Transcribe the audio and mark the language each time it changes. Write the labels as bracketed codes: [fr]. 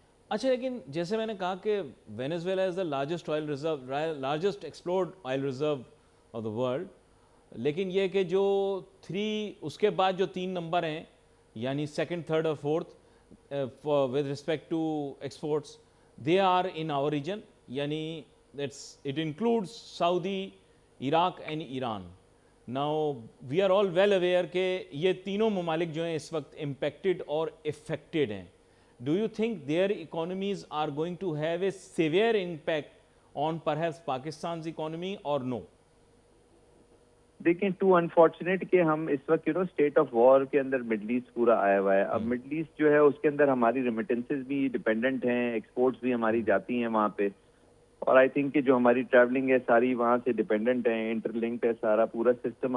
[ur] اچھا, لیکن جیسے میں نے کہا کہ [en] Venezuela is the largest explored oil reserve of the world, [ur] لیکن یہ کہ جو اس کے بعد جو 3 نمبر ہیں یعنی [en] Second, third اور fourth with respect to exports, they are in our region, یعنی it includes Saudi, Iraq and Iran. Now we are all well aware [ur] کہ یہ تینوں ممالک جو ہیں اس وقت امپیکٹڈ اور افیکٹڈ ہیں. [en] Do you think their economies are going to have a severe impact on perhaps Pakistan's economy or no? [ur] دیکھیں, [en] too unfortunate [ur] کہ ہم اس وقت اسٹیٹ آف وار کے اندر مڈل ایسٹ پورا آیا ہوا ہے. اب مڈل ایسٹ جو ہے اس کے اندر ہماری ریمیٹنسز بھی ڈیپینڈنٹ ہیں, ایکسپورٹس بھی ہماری جاتی ہیں وہاں پہ, اور آئی تھنک کہ جو ہماری ٹریولنگ ہے ساری وہاں سے ڈیپینڈنٹ ہے, انٹر لنکڈ ہے سارا پورا سسٹم.